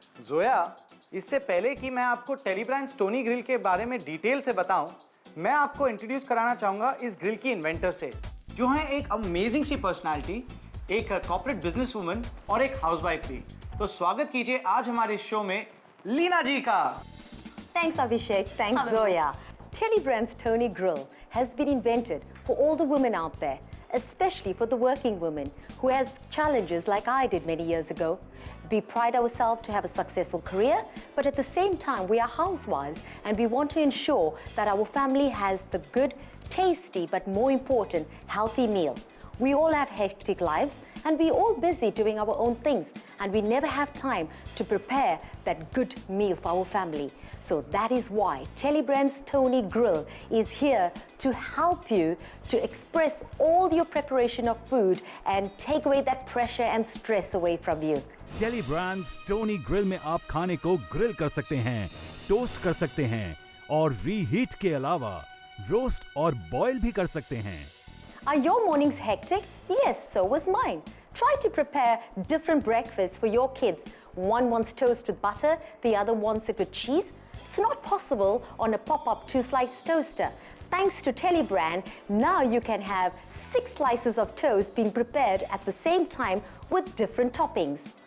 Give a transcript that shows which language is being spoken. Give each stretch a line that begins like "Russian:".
Hindi: जोया, इससे पहले कि मैं आपको टेली ब्रांड्स टोनी ग्रिल के बारे में डिटेल से बताऊं, मैं आपको इंट्रोड्यूस कराना चाहूंगा इस ग्रिल की इन्वेंटर से, जो है एक अमेजिंग सी पर्सनालिटी, एक कॉर्पोरेट बिजनेस वुमन और एक हाउसवाइफ भी। तो स्वागत कीजिए आज हमारे शो में लीना जी का।
English: Thanks Abhishek, thanks Zoya. Telly Brand's Tony Grill has been invented for all the women out there, especially for the working woman who has challenges like I did many years ago. We pride ourselves to have a successful career, but at the same time we are housewives and we want to ensure that our family has the good, tasty, but more important, healthy meal. We all have hectic lives and we're all busy doing our own things and we never have time to prepare that good meal for our family. So that is why Telly Brand's Tony Grill is here to help you to express all your preparation of food and take away that pressure and stress away from you.
Hindi: Tele brands Tony grill में आप खाने को grill कर सकते हैं, toast कर सकते हैं और रीहीट के अलावा रोस्ट और बॉयल भी कर सकते हैं।
English: Are your mornings hectic? Yes, so was mine. Try to prepare different breakfasts for your kids. One wants toast with butter, the other wants it with cheese. It's not possible on a pop-up 2-slice toaster. Thanks to Telly Brand, now you can have 6 slices of toast being prepared at the same time with different toppings.